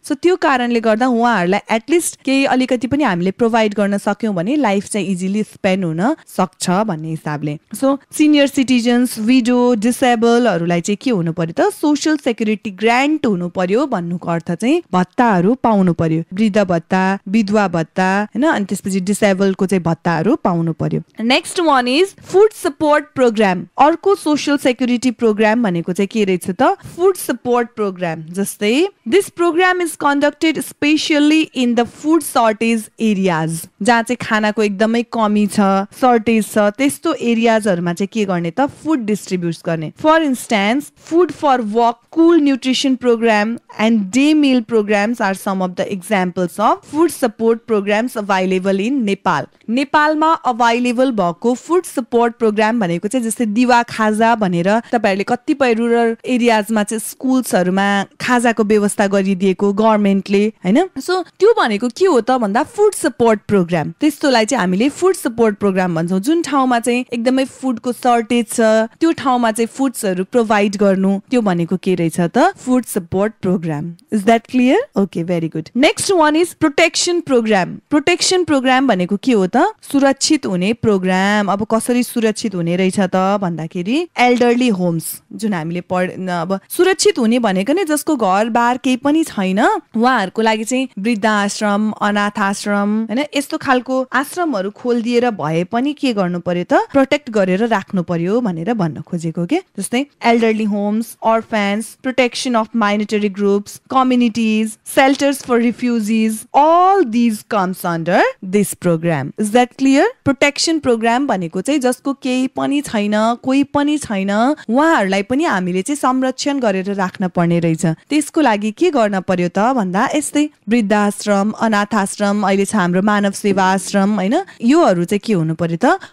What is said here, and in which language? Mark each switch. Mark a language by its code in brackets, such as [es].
[ne] So त्यो कारणले गर्दा उहाँहरुलाई एटलिस्ट केही अलिकति पनि हामीले प्रोभाइड गर्न सक्यौं भने लाइफ चाहिँ इजिली स्पेन्ड हुन सक्छ भन्ने हिसाबले. सो सिनियर सिटिजन्स, विडो, डिसेबलहरुलाई चाहिँ के हुनु पर्यो त? सोशल सेक्युरिटी ग्रान्ट हुनु पर्यो भन्नुको अर्थ चाहिँ भत्ताहरु पाउनु पर्यो. वृद्ध भत्ता, विधवा भत्ता हैन, अनि त्यसपछि डिसेबलको चाहिँ भत्ताहरु पाउनु पर्यो. [en] Next one is food support program. [ne] अर्को सोशल सेक्युरिटी प्रोग्राम भनेको चाहिँ के रहेछ त? Food support programme. [en] जस्तै this program is conducted specially in the food shortage areas. [ne] जहाँ चाहिँ खानाको एकदमै कमी छ, सर्टेज छ, त्यस्तो एरियाजहरुमा चाहिँ के गर्ने त? फुड डिस्ट्रिब्युट गर्ने. [en] For instance food for work, school nutrition program and day meal programs are some of the examples of food support programs available in Nepal. [ne] नेपालमा अभाइलेबल भएको फुड सपोर्ट प्रोग्राम भनेको चाहिँ जस्तै दिवा खाजा भनेर तपाईहरुले कतिपय रुरल एरियाजमा चाहिँ स्कुल्सहरुमा खाजाको व्यवस्था गरिदिएको गभर्नमेन्टले हैन. सो त्यो भनेको के हो त भन्दा फुड सपोर्ट प्रोग्राम. त्यस्तोलाई चाहिँ हामीले फुड सपोर्ट प्रोग्राम भन्छौं. जुन ठाउँमा चाहिँ एकदमै फुडको सर्टेज छ त्यो ठाउँमा चाहिँ फुड्सहरु प्रोभाइड गर्नु, त्यो भनेको के रहेछ त? [en] Food support program. Is that clear? Okay, very good. Next one is protection program. [ne] Protection programme भनेको के हो त? सुरक्षित हुने प्रोग्राम. अब कसरी सुरक्षित हुने रहेछ त भन्दाखेरि एल्डरली होम्स, जुन हामीले अब सुरक्षित हुने भनेको नै जसको घर बार केही पनि छैन उहाँहरुको लागि चाहिँ वृद्ध आश्रम, अनाथ आश्रम हैन, यस्तो खालको आश्रमहरु खोलिदिएर भए पनि के गर्नु पर्यो त? प्रोटेक्ट गरेर राख्नु पर्यो भनेर भन्न खोजेको के. [en] जस्तै elderly homes, orphans, protection of minority groups, communities, shelters for refugees, all these comes under this program. Is that clear? [ne] Protection program भनेको चाहिँ जसको केही पनि छैन, कोही पनि छैन, उहाँहरुलाई पनि हामीले चाहिँ संरक्षण गरेर राख्न पर्ने रहेछ. त्यसको लागि के गर्न पर्यो त भन्दा यस्तै वृद्धाश्रम, अनाथ आश्रम, अहिले छ हाम्रो मानव सेवा आश्रम हैन, योहरु चाहिँ के हुनु पर्यो त?